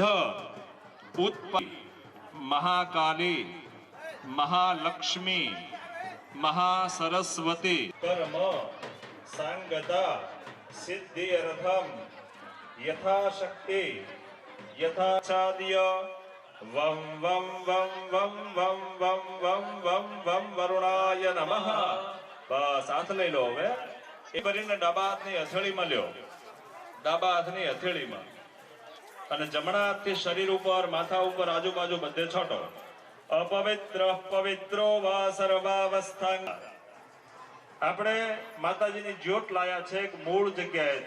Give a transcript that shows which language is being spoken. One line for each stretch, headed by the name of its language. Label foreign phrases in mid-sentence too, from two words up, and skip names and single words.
Sanskrit: उत्पत्ति महाकाली महालक्ष्मी महासरस्वती कर्म सांगता सिद्धि अर्थम यथाशक्ति यथाचार्य वम वम वम वम वम वम वम वम वम वरुणाय नमः।
Gujarati: બસ હાથ લઈ લો। હવે એ કરીને ડાબા હાથની હથેળીમાં લ્યો। ડાબા હાથની હથેળીમાં અને જમણા હાથથી શરીર ઉપર માથા ઉપર આજુબાજુ બધે છોટો।
Sanskrit: अपवित्र पवित्रो वा सर्वावस्थां
Gujarati: આપણે માતાજીની જ્યોત લાયા છે એક મૂળ જગ્યાએથી।